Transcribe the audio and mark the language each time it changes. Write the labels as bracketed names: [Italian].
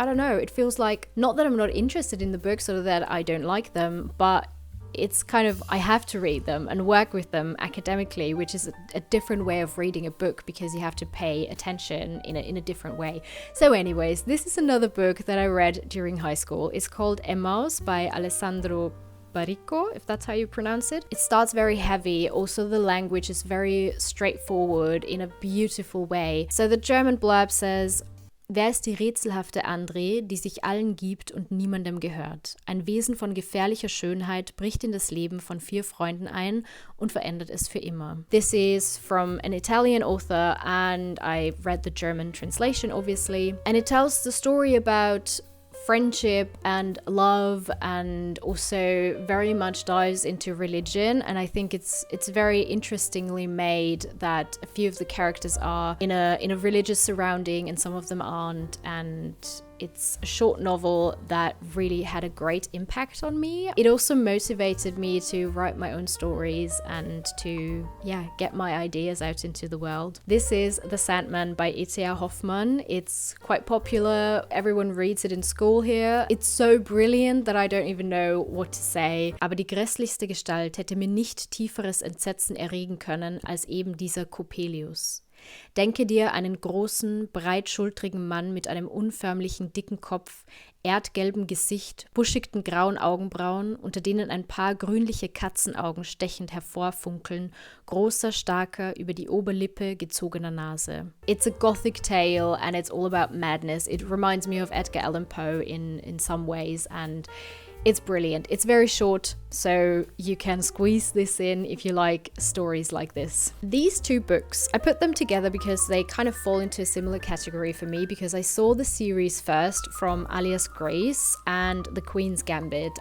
[English] I don't know, it feels like, not that I'm not interested in the books or that I don't like them, but it's kind of, I have to read them and work with them academically, which is a different way of reading a book because you have to pay attention in a different way. So anyways, this is another book that I read during high school. It's called Emmaus by Alessandro Baricco, if that's how you pronounce it. It starts very heavy. Also, the language is very straightforward in a beautiful way. So the German blurb says, [German] Wer ist die rätselhafte André, die sich allen gibt und niemandem gehört? Ein Wesen von gefährlicher Schönheit bricht in das Leben von 4 Freunden ein und verändert es für immer. [English] This is from an Italian author and I read the German translation obviously. And it tells the story about friendship and love, and also very much dives into religion. And I think it's very interestingly made that a few of the characters are in a religious surrounding and some of them aren't, and it's a short novel that really had a great impact on me. It also motivated me to write my own stories and to, get my ideas out into the world. This is The Sandman by E.T.A. Hoffmann. It's quite popular. Everyone reads it in school here. It's so brilliant that I don't even know what to say. [German] Aber die grässlichste Gestalt hätte mir nicht tieferes Entsetzen erregen können als eben dieser Coppelius. Denke dir einen großen, breitschultrigen Mann mit einem unförmlichen, dicken Kopf, erdgelbem Gesicht, buschigen grauen Augenbrauen, unter denen ein paar grünliche Katzenaugen stechend hervorfunkeln, großer, starker, über die Oberlippe gezogener Nase. [English] It's a gothic tale and it's all about madness. It reminds me of Edgar Allan Poe in some ways, and it's brilliant. It's very short, so you can squeeze this in if you like stories like this. These 2 books, I put them together because they kind of fall into a similar category for me, because I saw the series first from Alias Grace and The Queen's Gambit.